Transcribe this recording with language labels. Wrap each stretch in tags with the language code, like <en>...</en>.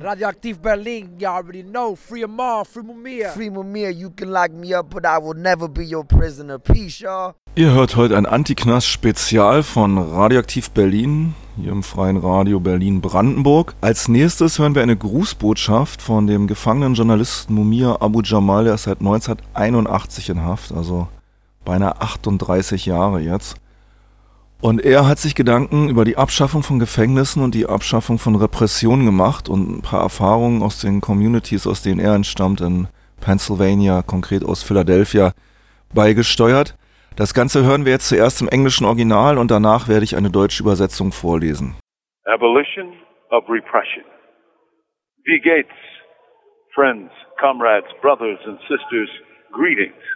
<en>Radioactive Berlin, y'all already know. Free Amar, free Mumia. Free Mumia, you can lock me up, but I will never be your prisoner. Peace, y'all.</en> <de>Ihr hört heute ein Antiknast-Spezial von Radioaktiv Berlin, hier im Freien Radio Berlin-Brandenburg. Als nächstes hören wir eine Grußbotschaft von dem gefangenen Journalisten Mumia Abu Jamal. Der ist seit 1981 in Haft, also beinahe 38 Jahre jetzt. Und er hat sich Gedanken über die Abschaffung von Gefängnissen und die Abschaffung von Repressionen gemacht und ein paar Erfahrungen aus den Communities, aus denen er entstammt, in Pennsylvania, konkret aus Philadelphia, beigesteuert. Das Ganze hören wir jetzt zuerst im englischen Original und danach werde ich eine deutsche Übersetzung vorlesen.</de> <en>Abolition of repression.</en> <de>Wie geht's?</de> <en>Friends, comrades, brothers and sisters, greetings.</en>